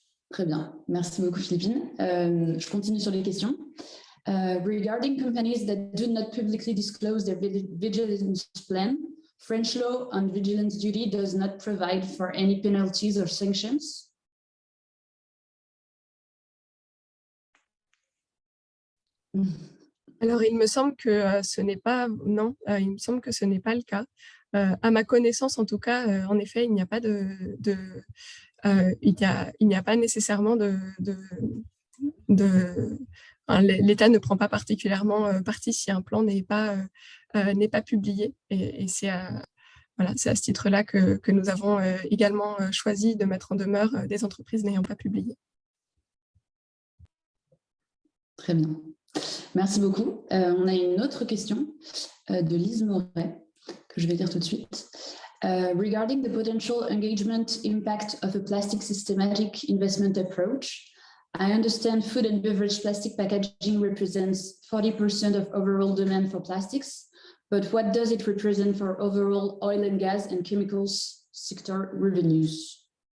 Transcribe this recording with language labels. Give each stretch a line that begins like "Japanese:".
French: Très bien, merci beaucoup Philippine. Je continue sur les questions.
English: Regarding companies that do not publicly disclose their vigilance plan, French law on vigilance duty does not provide for any penalties or sanctions.
French: Alors, il me semble que ce n'est pas, non, il me semble que ce n'est pas le cas. À ma connaissance, en tout cas, en effet, il n'y a pas il n'y a pas nécessairement l'État ne prend pas particulièrement parti si un plan n'est pas publié. Et c'est à ce titre-là que nous avons également choisi de mettre en demeure des entreprises n'ayant pas publié. Très bien. Merci beaucoup. On a une autre question de Lise Moret que je vais lire tout de suite.
English: Regarding the potential engagement impact of a plastic systematic investment approach, I understand food and beverage plastic packaging represents 40% of overall demand for plastics, but what does it represent for overall oil and gas and chemicals sector revenues?